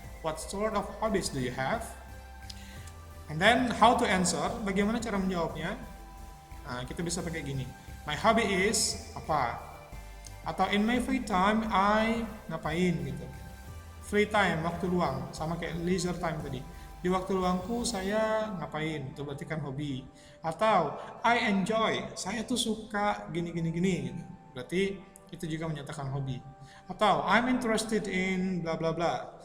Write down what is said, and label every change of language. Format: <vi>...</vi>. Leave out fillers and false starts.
<en>What sort of hobbies do you have? And then how to answer?</en> <id>Bagaimana cara menjawabnya? Nah, kita bisa pakai gini.</id> <en>My hobby is</en> <id>apa? Atau</id> <en>in my free time I</en> <id>ngapain gitu. Free time, waktu luang, sama kayak leisure time tadi. Di waktu luangku saya ngapain? Itu berarti kan hobi. Atau</id> <en>I enjoy,</en> <id>saya tuh suka gini gitu. Berarti itu juga menyatakan hobi.</id> <en>Atau I'm interested in bla bla bla.</en>